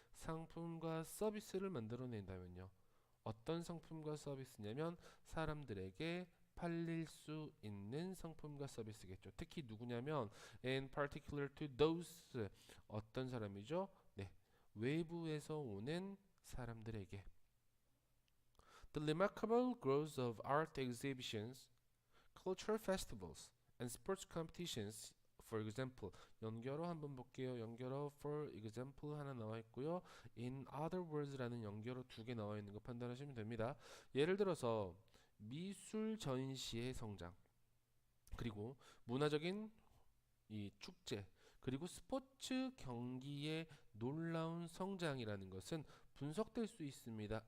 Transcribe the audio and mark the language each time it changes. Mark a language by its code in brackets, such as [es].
[ko] 상품과 서비스를 만들어낸다면요. 어떤 상품과 서비스냐면 사람들에게 팔릴 수 있는 상품과 서비스겠죠. 특히 누구냐면 [en] in particular to those, [ko] 어떤 사람이죠? 네, 외부에서 오는 사람들에게. [en] The remarkable growth of art exhibitions, cultural festivals, and sports competitions. [ko] For example, 연결어 한번 볼게요. 연결어 for example 하나 나와 있고요. In other words라는 연결어 두 개 나와 있는 거 판단하시면 됩니다. 예를 들어서 미술 전시의 성장, 그리고 문화적인 이 축제, 그리고 스포츠 경기의 놀라운 성장이라는 것은 분석될 수 있습니다.